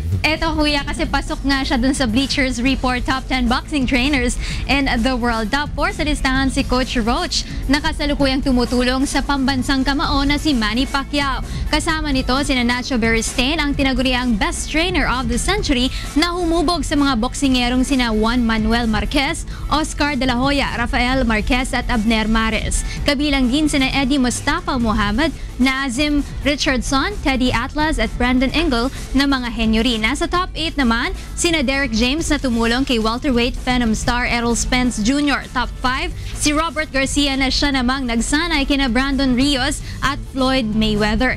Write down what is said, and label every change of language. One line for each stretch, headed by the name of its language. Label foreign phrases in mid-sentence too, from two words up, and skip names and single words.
Filipino: Eto, kuya, kasi pasok nga siya dun sa Bleachers Report Top 10 Boxing Trainers in the World. Top 4 sa listahan si Coach Roach na kasalukuyang tumutulong sa pambansang kamao na si Manny Pacquiao. Kasama nito sina Nacho Beristain, ang tinaguriang
English: Best Trainer of the Century
Filipino: na humubog sa mga boksingerong sina Juan Manuel Marquez, Oscar De La Hoya, Rafael Marquez at Abner Mares. Kabilang din sina Eddie Mustafa Muhammad, Nazim Richardson, Teddy Atlas at Brandon Engel na mga henyo rin. Nasa top 8 naman, sina Derek James na tumulong kay
English: welterweight Phenom star
Filipino: Errol Spence Jr. Top 5, si Robert Garcia na siya namang nagsanay kina Brandon Rios at Floyd Mayweather.